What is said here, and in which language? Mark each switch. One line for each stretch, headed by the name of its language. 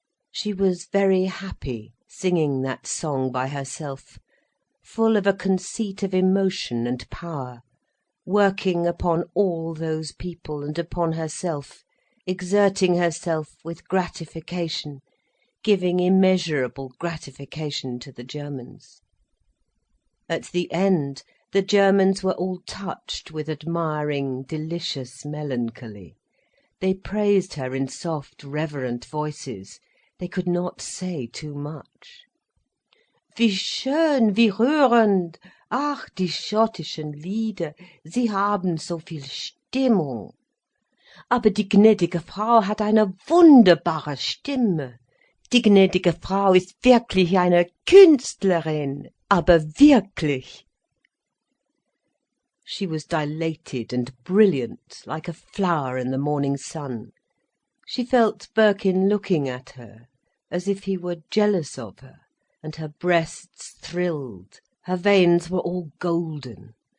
English: She was very happy, singing that song by herself, full of a conceit of emotion and power, working upon all those people and upon herself, exerting herself with gratification, giving immeasurable gratification to the Germans. At the end, the Germans were all touched with admiring, delicious melancholy. They praised her in soft, reverent voices. They could not say too much.
German: "Wie schön, wie rührend! Ach, die schottischen Lieder, sie haben so viel Stimmung. Aber die gnädige Frau hat eine wunderbare Stimme. Die gnädige Frau ist wirklich eine Künstlerin, aber wirklich."
English: She was dilated and brilliant, like a flower in the morning sun. She felt Birkin looking at her, as if he were jealous of her, and her breasts thrilled, her veins were all golden.